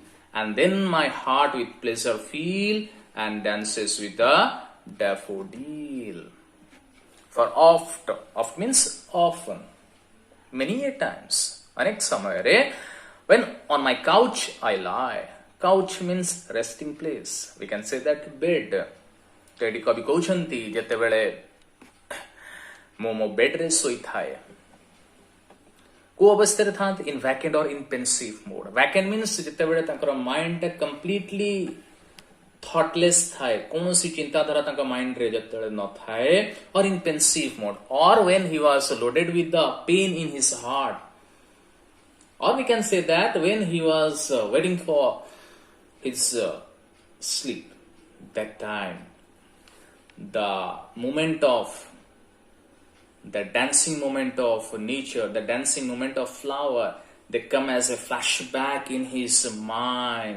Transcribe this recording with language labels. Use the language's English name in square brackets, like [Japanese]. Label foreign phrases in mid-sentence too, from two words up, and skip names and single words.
[English] And then my heart with pleasure feel and dances with the daffodil. For oft means often, many a times, [Odia] ଅନେକ ସମୟରେ, [English] when on my couch I lie. Couch means resting place. We can say that bed. [Odia] To eଠି କବି କହୁଛନ୍ତି ଯେତେବେଳେ ମୁଁ ମୋ ବେଡରେ ଶୋଇଥାଏ କୋଉ ଅବସ୍ଥାରେ ଥାନ୍ତି [English] in vacant or in pensive mode. Vacant means [Odia] ଯେତେବେଳେ ତାଙ୍କର ମାଇଣ୍ଡଟା [English] completely thoughtless [Odia] ଥାଏ, କୌଣସି ଚିନ୍ତାଧାରା ତାଙ୍କ ମାଇଣ୍ଡରେ ଯେତେବେଳେ ନଥାଏ, [English] or in pensive mode, or when he was loaded with the pain in his heart, or we can say that when he was waiting for his sleep. That time the moment of the dancing moment of nature, the dancing moment of flower, they come as a flashback in his mind.